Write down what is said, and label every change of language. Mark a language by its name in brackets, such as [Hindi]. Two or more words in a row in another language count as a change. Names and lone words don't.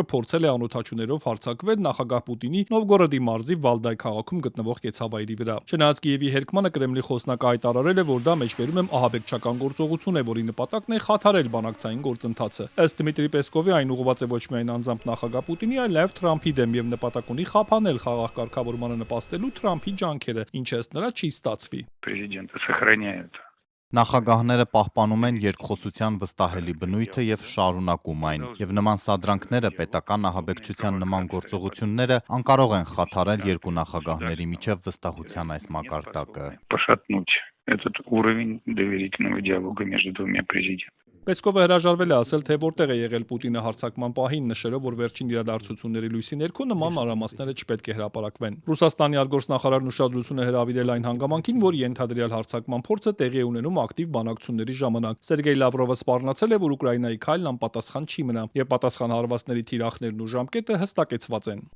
[Armenian] փորձել է անօդաչուներով հարձակվել նախագահ Պուտինի Նովգորոդի մարզի Վալդայ քաղաքում գտնվող կեցավայրի վրա։ Չնայած Կիևի հերքմանը Կրեմլի խոսնակը հայտարարել է, որ դա մեջբերում է ահաբեկչական գործողություն է, որի նպատակն է խաթարել բանակցային գործընթացը։ Ըստ Դմիտրի Պեսկովի, այն ուղղված է ոչ միայն անձամբ նախագահ Պուտինի, այլ նաև Թրամփի դեմ եւ նպատակ ունի խափանել խաղաղ կարգավորմանը նպաստելու Թրամփի ջանքերը, ինչը ըստ նրա չի ստացվի։ [Russian] Президенты сохраняют. [Armenian] Նախագահները պահպանում են երկխոսության վստահելի բնույթը եւ շարունակում այն, եւ նման սադրանքները, պետական ահաբեկչության նման գործողությունները անկարող են խաթարել երկու նախագահների միջև վստահության այս մակարդակը։ [Russian] Пошатнуть этот уровень доверительного диалога между двумя президентами. [Armenian] Պեսկովը հրաժարվել է ասել, թե որտեղ է եղել Պուտինը հարձակման պահին, նշելով, որ վերջին իրադարձությունների լույսի ներքո նման մանրամասները չպետք է հրապարակվեն։ Ռուսաստանի արտգործնախարարն ուշադրություն է հրավիրել այն հանգամանքին, որ ենթադրյալ հարձակման փորձը տեղի է ունենում ակտիվ բանակցությունների ժամանակ։ Սերգեյ Լավրովը սպառնացել է, որ Ուկրաինայի քայլն անպատասխան չի մնա, եւ պատասխան հարվածների թիրախներն ու ժամկետը հստակեցված են։